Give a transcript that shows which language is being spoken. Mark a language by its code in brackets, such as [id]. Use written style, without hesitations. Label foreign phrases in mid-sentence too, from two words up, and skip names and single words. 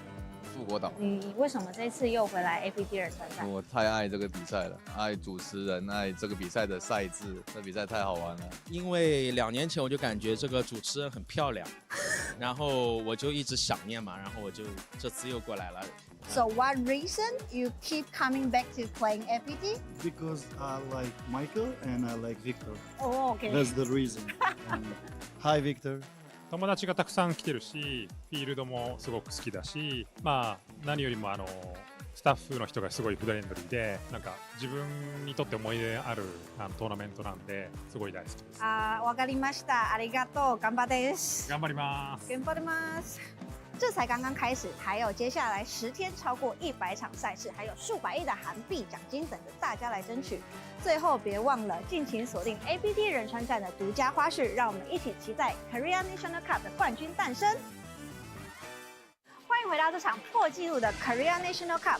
[zh] 富国岛。你为什么这次又回来 APT 仁川站？我太爱这个比赛了，爱主持人，爱这个比赛的赛制，这比赛太好玩了。因为2年前我就感觉这个主持人很漂亮，然后我就一直想念嘛，然后我就这次又过来了。 [en] So what reason you keep coming back to playing APT? Because I like Michael and I like Victor. Oh, okay. That's the reason. Hi, Victor. [ja] 友達がたくさん来てるし、フィールドもすごく好きだし、何よりもスタッフの人がすごいフレンドリーで、なんか自分にとって思い出あるトーナメントなんで、すごい大好きです。わかりました。ありがとう。頑張です。頑張ります。頑張ります。 [zh] 这才刚刚开始，还有接下来10天超过100场赛事，还有数百亿的韩币奖金等着大家来争取。最后别忘了尽情锁定 APT 仁川站的独家花絮，让我们一起期待 Korea National Cup 的冠军诞生。欢迎回到这场破纪录的 Korea National Cup。